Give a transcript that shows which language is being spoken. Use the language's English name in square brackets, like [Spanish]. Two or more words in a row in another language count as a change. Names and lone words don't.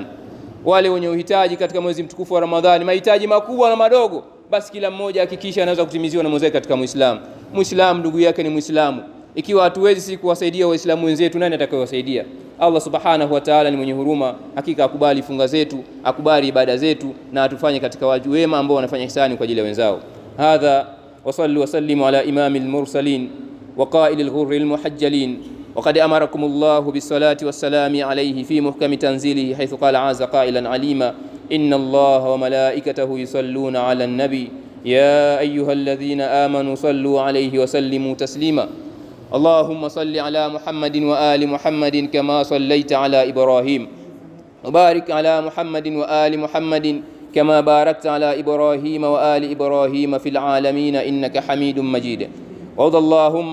[Swahili] Wale wenye uhitaji katika mwezi mtukufu wa Ramadhani, mahitaji makubwa na madogo, basi kila mmoja hakikisha anaweza kutimiziwa na mwenzake katika Muislamu. Muislamu ndugu yake ni Muislamu. Ikiwa hatuwezi si kuwasaidia Waislamu wenzetu, nani atakayewasaidia? [Arabic] الله سبحانه وتعالى [Swahili] ni mwenye huruma, hakika akubali funga zetu, akubali ibada zetu, na atufanye katika watu wema ambao wanafanya ihsani kwa ajili ya wenzao. [Arabic] هذا وصلوا وسلموا على إمام المرسلين وقائد الغر المحجلين. وقد أمركم الله بالصلاة والسلام عليه في محكم تنزيله حيث قال عز قائلا عليما إن الله وملائكته يصلون على النبي يا أيها الذين آمنوا صلوا عليه وسلموا تسليما اللهم صل على محمد وآل محمد كما صليت على إبراهيم وبارك على محمد وآل محمد كما باركت على إبراهيم وآل إبراهيم في العالمين إنك حميد مجيد وارض اللهم